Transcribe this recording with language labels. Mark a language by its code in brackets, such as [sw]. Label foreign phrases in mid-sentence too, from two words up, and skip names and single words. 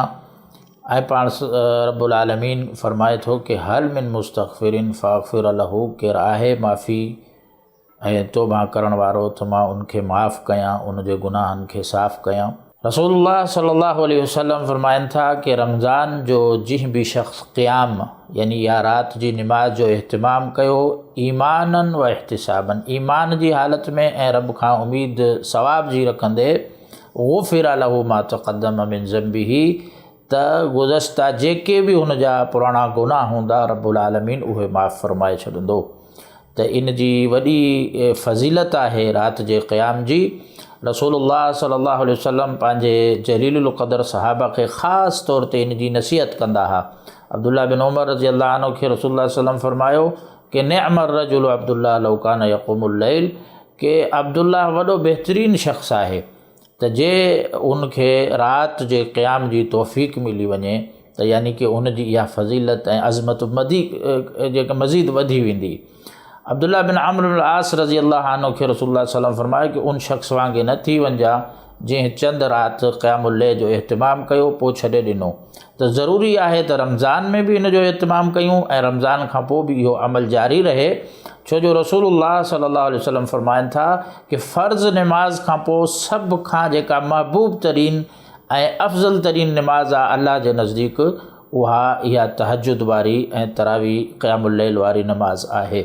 [sd] ऐं पाण [ar] رب العالمين [sd] फ़रमाए थो कि [ar] هل من مستغفر فأغفر له, [sd] केरु आहे माफ़ी ऐं तौबा करण वारो त मां उनखे माफ़ कयां, उनजे गुनाहनि खे साफ़ कयां। रसूलुल्लाह [ar] صلى الله عليه وسلم [sd] फ़रमाइनि था कि रमज़ान जो जंहिं बि शख़्स क़याम यानी या राति जी निमाज़ जो इहतिमाम कयो [ar] إيمانا واحتسابا, [sd] ईमान जी हालत में ऐं रब खां उमीद सवाब जी रखंदे, [ar] غفر له ما تقدم من ذنبه, [sd] त गुज़श्ता जेके बि हुन जा पुराणा गुनाह हूंदा [ar] رب العالمين [sd] उहे माफ़ फ़रमाए छॾंदो। त इन जी वॾी फ़ज़ीलत आहे राति जे क़याम जी। रसूलुल्लाह [ar] صلى الله عليه وسلم [sd] पंहिंजे [ar] جليل القدر [sd] सहाबा खे ख़ासि तौर ते इन जी नसीहत कंदा हुआ। अब्दुल्लाह बिन उमर [ar] رضي الله عنه [sd] खे रसूलुल्लाह [ar] صلى الله عليه وسلم [sd] फ़रमायो कि [ar] نعم الرجل عبد الله لو كان يقوم الليل, [sd] कि अब्दुल्लाह वॾो बहितरीनु शख़्स आहे त जे उनखे राति जे क़याम जी तौफ़ीक़ मिली वञे त यानी कि उनजी इहा फ़ज़ीलत ऐं अज़मत जेका मज़ीद वधी वेंदी। अब्दुल्लाह बिन अम्र बिन आस [ar] رضي الله عنه [sd] खे रसूलुल्लाह [ar] صلى الله عليه وسلم [sd] फरमायो कि उन शख़्स वांगुरु न थी वञिजा जंहिं चंद राति [ar] قيام الليل [sd] जो इहतिमाम कयो पोइ छॾे ॾिनो। त ज़रूरी आहे त रमज़ान में बि इन जो इहतिमाम कयूं ऐं रमज़ान खां पोइ बि इहो अमल जारी रहे, छो जो रसूलुल्लाह [ar] صلى الله عليه وسلم [sd] फ़रमाइनि था कि फ़र्ज़ निमाज़ खां पोइ सभ खां जेका महबूब तरीन ऐं अफ़ज़ल तरीन निमाज़ आहे अल्लाह जे नज़दीक उहा इहा तहज्जुद वारी ऐं तरावीह [ar] قيام الليل [sd] वारी नमाज़ आहे।